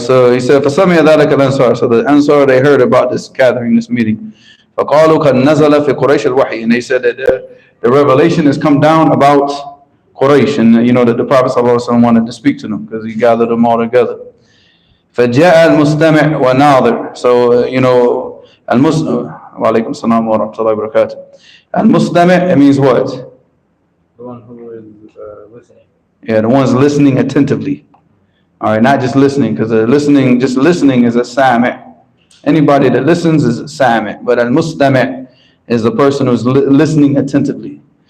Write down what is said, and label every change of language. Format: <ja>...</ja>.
<en>So he said,</en> <ar>فَسَمِعَ ذَلِكَ الْأَنصَارُ.</ar> <en>So the Ansar, they heard about this gathering, this meeting.</en> <ar>فَقَالُوا قَدْ نَزَلَ فِي قُرَيْشِ الْوَحْيِ.</ar> <en>And they said that the revelation has come down about Quraysh, and that the Prophet ﷺ wanted to speak to them because he gathered them all together.</en> <ar>فَجَاءَ الْمُسْتَمِعْ وَنَاظِرْ. So, وَعَلَيْكُمْ السَّلَامُ وَرَحْمَةُllahi وَبَرَكَاتُهُ.</ar> <en>Al-Mustami', it means what? The one who is listening. Yeah, the one's listening attentively. All right, not just listening, because just listening is a sami'. Anybody that listens is a sami', but al-mustami' is the person who's listening attentively.</en>